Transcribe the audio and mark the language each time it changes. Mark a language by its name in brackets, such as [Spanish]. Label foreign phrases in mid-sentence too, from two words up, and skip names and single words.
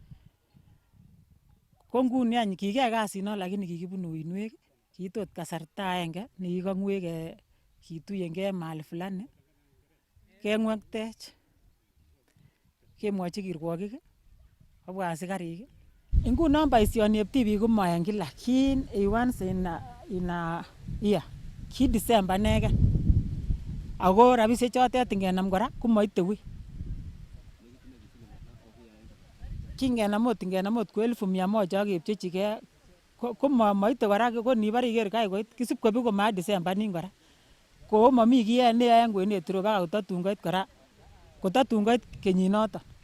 [Kalenjin] Ko nguni any kikiyai kasino lakini kikibunu uinwek, kiitot kasarta agenge nekikong'wek kituyengei [Swahili] mahali fulani [Kalenjin] keng'wektech. Kemwochi kirwokik kobwa asikarik. Ngunon boisionieb tibiik komo en kila kin [English] once in a year, [Kalenjin] ki December inegen. Ako rabisiek chotet ingenam kora komoite wui. Kingenam ot ko 1,100 ak kepchechigei ko moite kora ko nibore iker kai koit kisib kobi komait December nin kora. Ko momi kiy neyoe en kwenet ireu baka kotatun koit kora kotatun koit kenyinoton.